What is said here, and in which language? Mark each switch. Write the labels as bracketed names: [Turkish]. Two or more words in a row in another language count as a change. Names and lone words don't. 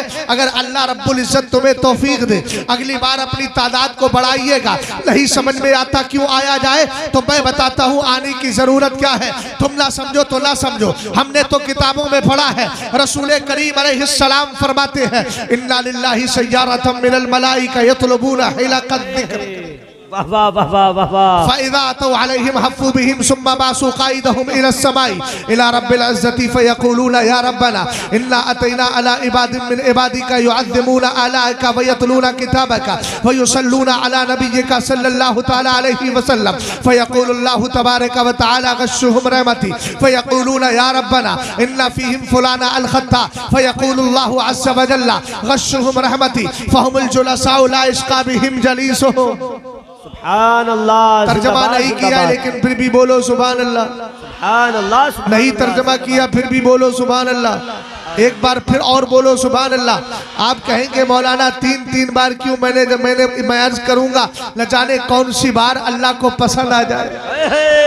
[Hindi] अगर अल्लाह रब्बुल इज्जत तुम्हें तौफीक दे, अगली बार अपनी तादाद को बढ़ाइएगा। नहीं समझ में आता क्यों आया जाए तो मैं बताता हूँ आने की जरूरत क्या है। तुम ना समझो तो ना समझो, हमने तो किताबों में पढ़ा है। रसूल करीम अलैहिस्सलाम फरमाते हैं, [Arabic] إن لله سيارة من الملائكة يطلبون حلق الذكر [Hindi] वाह वाह वाह वाह वाह वाह। [Arabic] فإذا أتوا عليهم حفوا بهم ثم بعثوا قائدهم إلى السماء إلى رب العزة فيقولون يا ربنا إنا أتينا على عباد من عبادك يعظمون آلاءك ويتلون كتابك ويصلون على نبيك صلى الله تعالى عليه وسلم فيقول الله تبارك وتعالى غشوهم رحمتي فيقولون يا ربنا إن فيهم فلانا الخطاء فيقول الله عز وجل غشوهم رحمتي فهم الجلساء لا يشقى بهم جليسهم. سبحان الله. [Hindi] तर्जमा नहीं किया लेकिन फिर भी बोलो [Arabic] سبحان الله. سبحان الله. [Hindi] नहीं तर्जमा किया फिर भी बोलो [Arabic] سبحان الله. [Hindi] एक बार फिर और बोलो [Arabic] سبحان الله. [Hindi] आप कहेंगे मौलाना तीन बार क्यों? मैं अर्ज करूंगा, न जाने कौन सी बार अल्लाह को पसंद आ जाए।